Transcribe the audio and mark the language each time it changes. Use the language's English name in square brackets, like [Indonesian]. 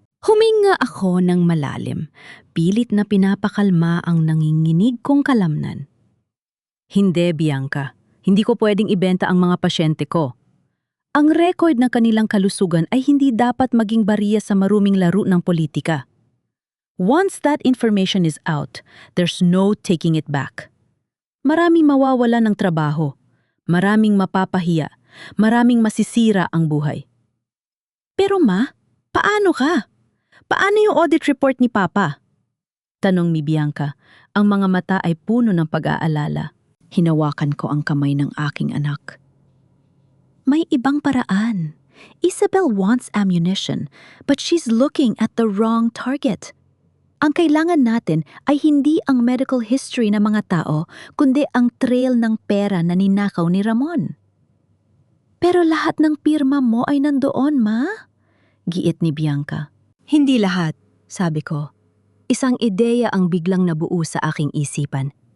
[Filipino] Huminga ako ng malalim, pilit na pinapakalma ang nanginginig kong kalamnan. Hindi, Bianca. Hindi ko pwedeng ibenta ang mga pasyente ko. Ang record ng kanilang kalusugan ay hindi dapat maging bariya sa maruming laro ng politika. [English] Once that information is out, there's no taking it back. [Filipino] Maraming mawawala ng trabaho, maraming mapapahiya, maraming masisira ang buhay. Pero ma, paano ka? Paano yung audit report ni Papa? Tanong ni Bianca. Ang mga mata ay puno ng pag-aalala. Hinawakan ko ang kamay ng aking anak. May ibang paraan. [English] Isabel wants ammunition, but she's looking at the wrong target. [Filipino] Ang kailangan natin ay hindi ang medical history ng mga tao, kundi ang trail ng pera na ninakaw ni Ramon. Pero lahat ng pirma mo ay nandoon, ma? Giit ni Bianca. Hindi lahat, sabi ko. Isang ideya ang biglang nabuo sa aking isipan.